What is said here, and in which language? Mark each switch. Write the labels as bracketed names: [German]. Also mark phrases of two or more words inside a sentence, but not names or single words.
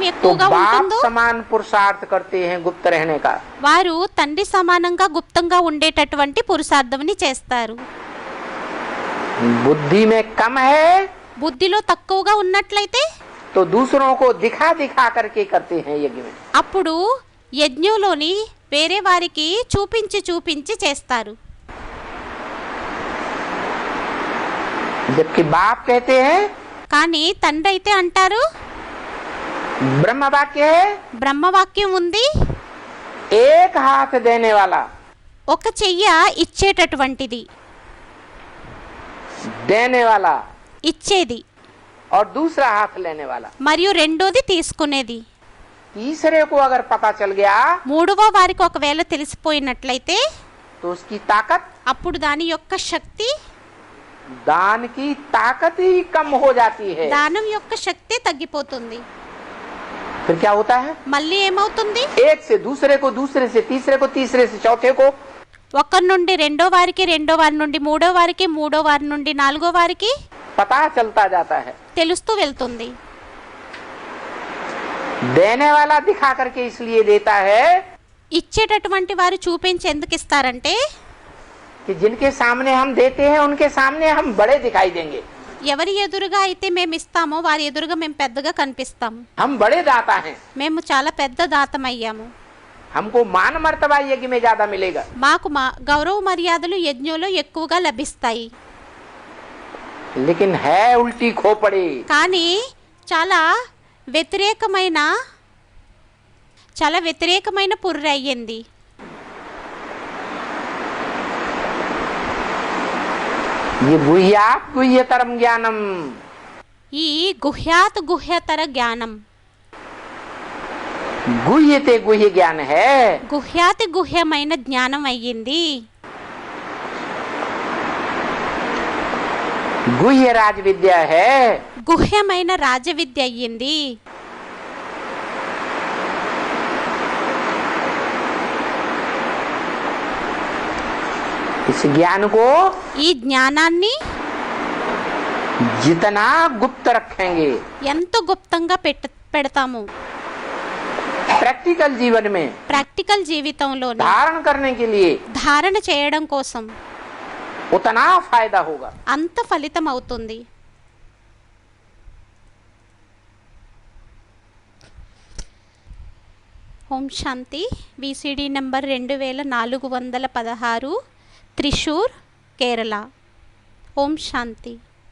[Hindi] तो [Telugu] ఎక్కువగా [Hindi] बाप [Telugu] ఉంటుందో [Hindi] समान पुरुषार्थ करते हैं गुप्त रहने का. [Telugu] వారు తండ్రి సమానంగా గుప్తంగా ఉండేటటువంటి పురుషార్థంని చేస్తారు. [Hindi] बुद्धि में कम है [Telugu] బుద్ధిలో తక్కువగా ఉన్నట్లయితే [Hindi] तो दूसरों को दिखा दिखा करके करते हैं यज्ञ में. [Telugu] అప్పుడు యజ్ఞంలోని వేరే వారికి చూపించి చేస్తారు. [Hindi] जबकि बाप कहते हैं, [Telugu] కానీ తండ్రి అయితే అంటారు, [Hindi] ब्रह्म वाक्य है, [Telugu] బ్రహ్మవాక్యం ఉంది, [Hindi] एक हाथ देने वाला, [Telugu] ఒక చెయ్య ఇచ్చేటటువంటిది, [Hindi] देने वाला [Telugu] ఇచ్చేది, [Hindi] और दूसरा हाथ लेने वाला. [Telugu] మరియు రెండోది తీసుకునేది. [Hindi] तीसरे को अगर पता चल गया [Telugu] మూడవ వారికి ఒకవేళ తెలిసిపోయినట్లయితే [Hindi] तो उसकी ताकत, [Telugu] అప్పుడు దాని యొక్క శక్తి, [Hindi] दान की ताकत ही कम हो जाती है. [Telugu] దానం యొక్క శక్తి తగ్గిపోతుంది. [Hindi] फिर क्या होता है? [Telugu] మళ్ళీ ఏమవుతుంది? [Hindi] एक से दूसरे को, दूसरे से तीसरे को, तीसरे से चौथे को, [Telugu] ఒకరి నుండి రెండో వారికి, రెండో వారి నుండి మూడో వారికి, మూడో వారి నుండి నాలుగో వారికి [Hindi] पता चलता जाता है। [Telugu] తెలుస్తూ వెళ్తుంది. [Hindi] देने वाला दिखा करके इसलिए देता है [Telugu] ఇచ్చేటటువంటి వారు చూపించి ఎందుకు ఇస్తారంటే [Hindi] कि जिनके सामने हम देते हैं उनके सामने हम बड़े दिखाई देंगे। [Telugu] ఎవరి ఎదురుగా అయితే మేము ఇస్తామో వారి ఎదురుగా మేము పెద్దగా కనిపిస్తాం. [Hindi] हम बड़े दाता हैं, [Telugu] మేము చాలా పెద్ద దాతమయ్యాము. [Hindi] हमको मान मर्तबा यज्ञ में ज्यादा मिलेगा। [Telugu] మాకు గౌరవ మర్యాదలు యజ్ఞంలో ఎక్కువగా లభిస్తాయి. [Hindi] लेकिन है उल्टी खोपड़ी। [Telugu] కానీ చాలా వ్యతిరేకమైన పుర్రె అయ్యింది. [Hindi] ये [Sanskrit] गुह्यात गुह्यतरम ज्ञानम, [Telugu] ఈ గుహ్యతర జ్ఞానం, [Hindi] गुह्यते गुह्य ज्ञान है, [Telugu] గుహ్యమైన జ్ఞానం అయ్యింది. [Hindi] गुह्य राज विद्या है, [Telugu] గుహ్యమైన రాజవిద్య అయ్యింది. [Hindi] इस ज्ञान को [Telugu] ఈ జ్ఞానాన్ని [Hindi] जितना गुप्त रखेंगे, [Telugu] ఎంత గుప్తంగా పెడతాము [Hindi] प्रैक्टिकल जीवन में [Telugu] ప్రాక్టికల్ జీవితంలో [Hindi] धारण करने के लिए [Telugu] ధారణ చేయడం కోసం [Hindi] उतना फायदा होगा। [Telugu] అంత ఫలితం అవుతుంది. ఓం శాంతి. విసిడి నంబర్ 2416, త్రిశూర్, కేరళ. ఓం శాంతి.